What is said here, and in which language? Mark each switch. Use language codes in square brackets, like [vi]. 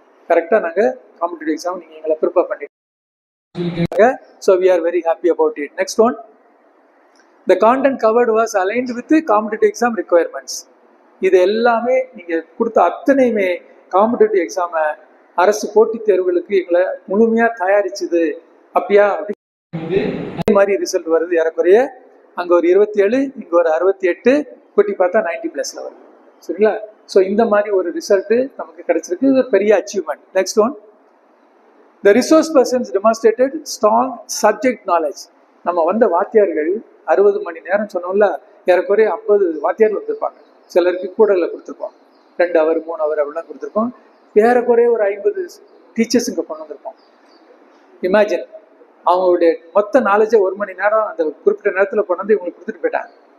[ta] கரெக்டாக நாங்கள் competitive exam நீங்கள் எங்களை ப்ரிப்பேர் பண்ணிட்டு. [en] So we are very happy about it. Next one, the content covered was aligned with the competitive exam requirements. [ta] இது எல்லாமே நீங்கள் கொடுத்த அத்தனையுமே காம்படிட்டிவ் எக்ஸாமை அரசு போட்டித் தேர்வுகளுக்கு எங்களை முழுமையாக தயாரிச்சுது. அப்படியா? அதே மாதிரி ரிசல்ட் வருது. ஏறக்குறைய அங்கே ஒரு 27, இங்கே ஒரு 68, கூட்டி பார்த்தா 90+ல வருது. சரிங்களா? ஸோ இந்த மாதிரி ஒரு ரிசல்ட்டு நமக்கு கிடைச்சிருக்கு. இது ஒரு பெரிய achievement. [en] Next one, the resource persons demonstrated strong subject knowledge. [ta] நம்ம வந்த வாத்தியார்கள் 60 மணி நேரம் சொன்னோம்ல, ஏறக்குறைய 50 வாத்தியார்கள் வந்திருப்பாங்க. சிலருக்கு கூடல கொடுத்துருப்போம், [en] 2 hour 3 hour [ta] அப்படிலாம் கொடுத்துருப்போம். ஏறக்குறைய ஒரு 50 டீச்சர்ஸ் இங்கே கொண்டு வந்திருப்போம். இமேஜின், அவங்களுடைய மொத்த நாலேஜை 1 மணி நேரம் அந்த குறிப்பிட்ட நேரத்தில் கொண்டு வந்து இவங்களுக்கு கொடுத்துட்டு போயிட்டாங்க.